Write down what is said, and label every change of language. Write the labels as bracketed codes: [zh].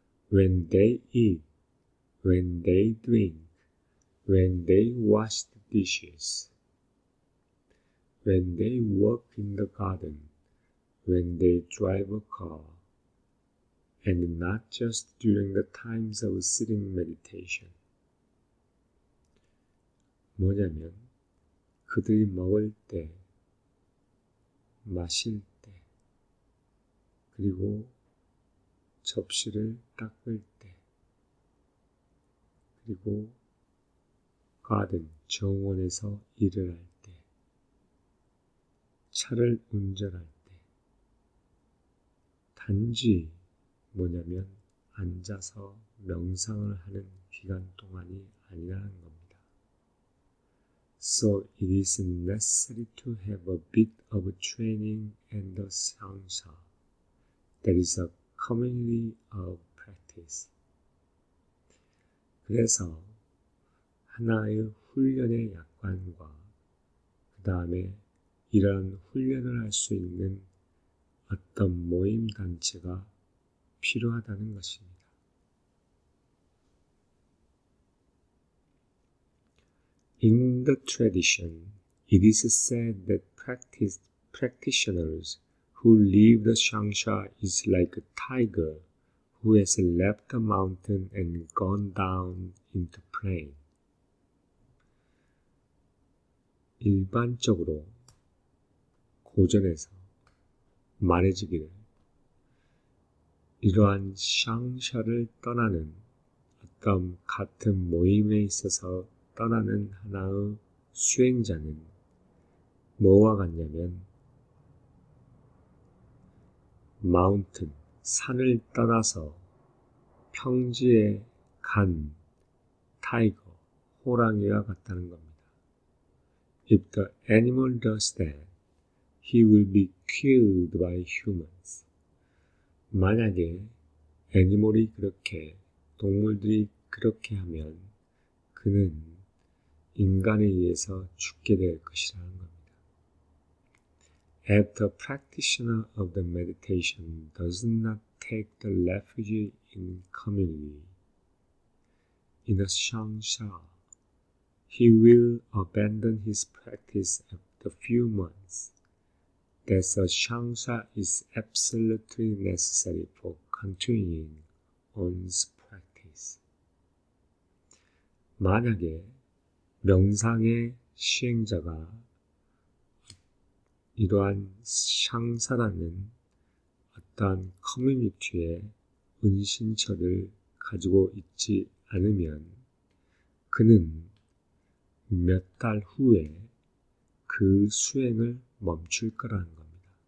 [en] When they eat, when they drink, when they wash the dishes, when they walk in the garden, when they drive a car, and not just during the times of sitting meditation. [ko] 뭐냐면 그들이 먹을 때, 마실 때, 그리고 접시를 닦을 때, 그리고 가든, 정원에서 일을 할 때, 차를 운전할 때, 단지 뭐냐면 앉아서 명상을 하는 기간 동안이 아니라는 겁니다. [en] So it is necessary to have a bit of training and a sangsha. That is a community of practice. [ko] 그래서 하나의 훈련의 약관과 그 다음에 이러한 훈련을 할 수 있는 어떤 모임 단체가 필요하다는 것입니다. [en] In the tradition, it is said that practitioners who leave the Shangsha is like a tiger who has left the mountain and gone down into plain. [ko] 일반적으로 고전에서 말해지기를 이러한 샹샤를 떠나는 어떤 같은 모임에 있어서 떠나는 하나의 수행자는 뭐와 같냐면 마운틴, 산을 떠나서 평지에 간 타이거, 호랑이와 같다는 겁니다. [en] If the animal does that, he will be killed by humans. [ko] 만약에 애니멀이 그렇게, 동물들이 그렇게 하면 그는 인간에 의해서 죽게 될 것이라는 겁니다. [en] If the practitioner of the meditation does not take the refuge in community, in a samsara, he will abandon his practice after a few months. That a samsara is absolutely necessary for continuing one's practice. [ko] 만약에 명상의 시행자가 이러한 샹사라는 어떠한 커뮤니티의 은신처를 가지고 있지 않으면 그는 몇 달 후에 그 수행을 멈출 거라는 겁니다.